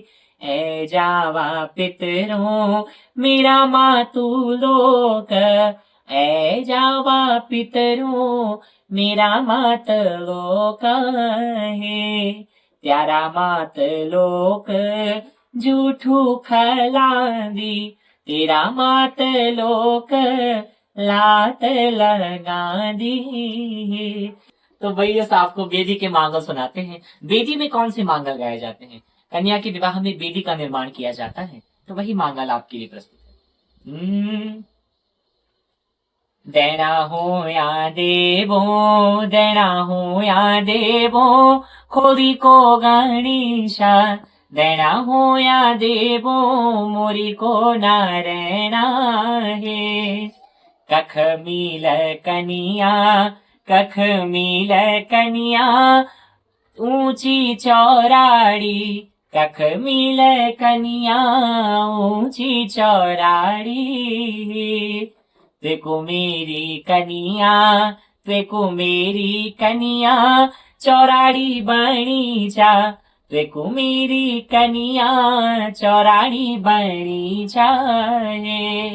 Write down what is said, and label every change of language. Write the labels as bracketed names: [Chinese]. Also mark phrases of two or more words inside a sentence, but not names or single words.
[Garhwali] ए जावा पितरों, मेरा मातुलोक, ए जावा पितरों, मेरा मातलोक है। त्यारा मातलोक जूठू खलांदी, तेरा मातलोक लात लगा दी। [Hindi] तो भैया आपको बेदी के मांगल सुनाते हैं। बेदी में कौन से मांगल गाए जाते हैं? कन्या के विवाह में बेदी का निर्माण किया जाता है, तो वही मांगल आपके लिए प्रस्तुत है। [Garhwali] देना हो या देवो, देना हो या देवो, खोरी को गणेशा, देना हो या देवो, मोरी को नारायणा है। कख मिल कनिया, कख मिल कनिया, ऊंची चौराड़ी, कख मिल कनिया, ऊंची चौराड़ी। तेको मेरी कनिया, तेको मेरी कनिया, चौराड़ी बनी जा, तेको मेरी कनिया, चौराड़ी बनी जाए।